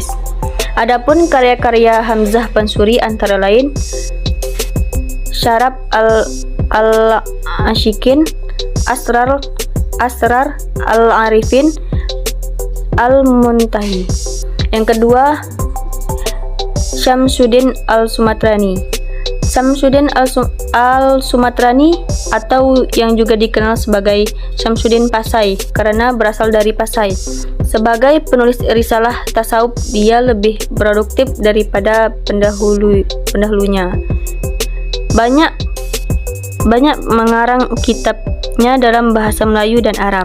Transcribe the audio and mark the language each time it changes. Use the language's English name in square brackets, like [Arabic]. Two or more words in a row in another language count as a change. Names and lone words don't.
[Indonesian] Adapun karya-karya Hamzah Fansuri antara lain Syarab al-Ashikin, Asrar al-Arifin, Al-Muntahi. Yang kedua, Syamsuddin al-Sumatrani. Syamsuddin al-Sumatrani atau yang juga dikenal sebagai Syamsuddin Pasai karena berasal dari Pasai. Sebagai penulis risalah tasawuf, dia lebih produktif daripada pendahulunya. Banyak mengarang kitabnya dalam bahasa Melayu dan Arab.